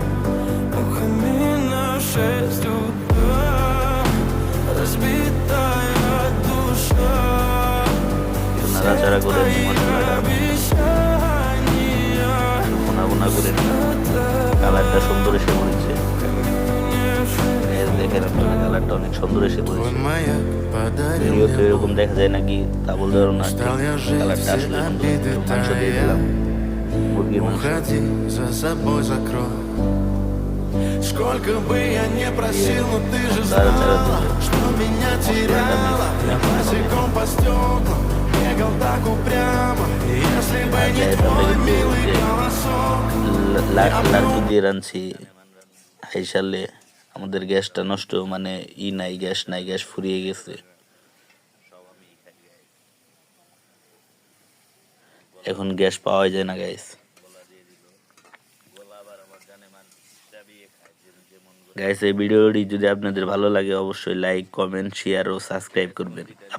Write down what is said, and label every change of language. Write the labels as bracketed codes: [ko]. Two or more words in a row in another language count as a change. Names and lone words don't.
[bn] নাড়াচাড়া করে মশলাটা ভুনা ভুনা করে কালারটা সুন্দর এসে পড়েছে। দেখেন আপনারা, কালারটা অনেক সুন্দর এসে পড়েছে। ভিডিওতে এরকম দেখা যায় নাকি তা বলতে পারবো না, কালারটা আসলে সুন্দর। মাংস দিয়ে দিলাম, মুরগির মাংস। [ru] Сколько бы я не просил, но ты же знала, что меня теряла. Босиком по стеклам бегал так упрямо. Если бы не твой милый голосок. [bn] লাড্ডু দিয়ে রাঁধছি হাইশালে। আমাদের গ্যাসটা নষ্ট, মানে নাই, গ্যাস ফুরিয়ে গেছে। এখন গ্যাস পাওয়া যায় না গাইস। এই ভিডিওটি যদি আপনাদের ভালো লাগে অবশ্যই লাইক, কমেন্ট, শেয়ার ও সাবস্ক্রাইব করবেন।